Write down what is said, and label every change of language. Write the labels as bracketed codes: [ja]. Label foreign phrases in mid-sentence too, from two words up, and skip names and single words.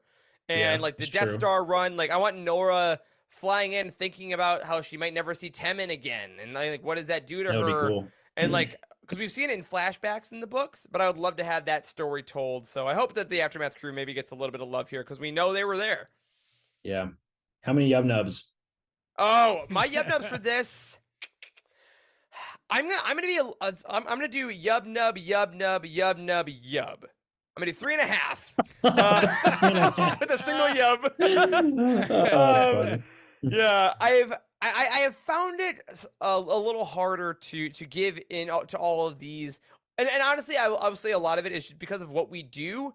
[en] And the Death Star run, I want Nora flying in thinking about how she might never see Temin again, and what does that do to her? That would be cool. And because we've seen it in flashbacks in the books, but I would love to have that story told. So I hope that the Aftermath crew maybe gets a little bit of love here, because we know they were there. Yeah. How many yub nubs? Oh, my yub nubs for this. I'm gonna do yub nub, yub nub, yub nub, yub. I'm gonna do 3.5 with a single yub. That's funny. Yeah, I have found it a little harder to give in to all of these, and honestly, I will say a lot of it is just because of what we do.